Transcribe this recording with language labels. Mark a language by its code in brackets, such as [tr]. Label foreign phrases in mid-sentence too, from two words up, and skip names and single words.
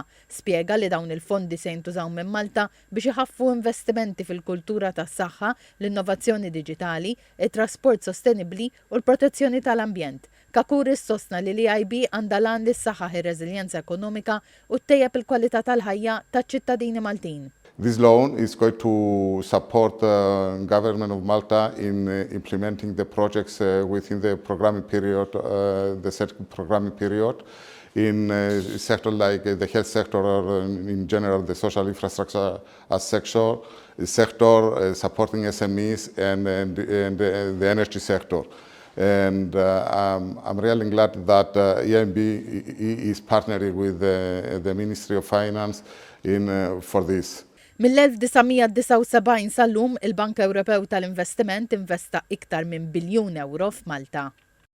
[mt] Spjega li dawn il-fondi se jintużaw minn Malta biex iħaffu investimenti fil-kultura tas-saħħa, l-innovazzjoni diġitali, it-trasport sostenibbli u l-protezzjoni tal-ambjent. Kakouris sostna li l-EIB għandha lan li ssaħħaħ ir-reżiljenza ekonomika u ttejjeb il-kwalità tal-ħajja taċ-ċittadini Maltin. [en] This loan is going to support the government of Malta in implementing the projects within the programming period, the set programming period, in sectors like the health sector or in general the social infrastructure sector, supporting SMEs and the energy sector. And I'm really glad that EIB is partnering with the Ministry of Finance for this. [mt] Mill-1979 sal-lum il-Bank Ewropew tal-Investiment investa iktar minn biljun euro f'Malta.